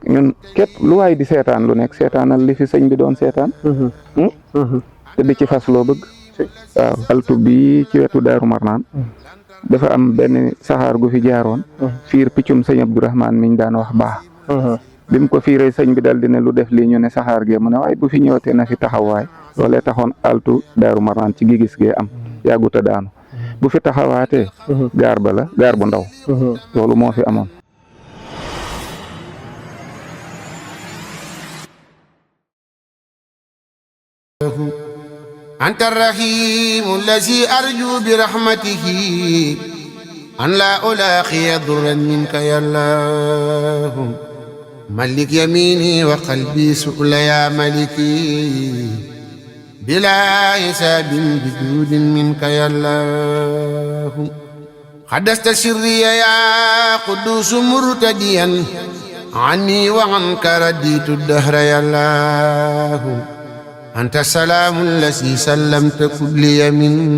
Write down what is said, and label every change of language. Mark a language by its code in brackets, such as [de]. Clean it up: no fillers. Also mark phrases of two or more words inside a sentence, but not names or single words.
[wo] ñun képp lu waay di seetaan lu nekk seetaanal li fi sëñ bi doon seetaan te di ci fas loo bëgg waaw altu bi ci wetu Daaru Marnaan dafa am benn saxaar gu fi jaaroon fiir piccum sëñ Abdourahmane miñ daan wax baax bi mu ko fiiree sëñ bi dal di ne lu def lii ñu ne saxaar gee mu ne waaye bu fi ñëwatee na fi taxawaay loolee taxoon altu Daaru Marnaan ci gigis gee am yàgguta daanu bu fi taxawaatee gaar ba la gaar bu ndaw loolu moo fi amoon [ar] أنت الرحيم الذي أرجو برحمته أن لا ألاقي ضرا منك يا الله ملك يميني وقلبي سؤل يا ملكي بلا حساب بجود منك يا الله قدست سري يا قدوس مرتديا عني وعنك رديت الدهر يا الله أنت السلام الذي سلمت كل من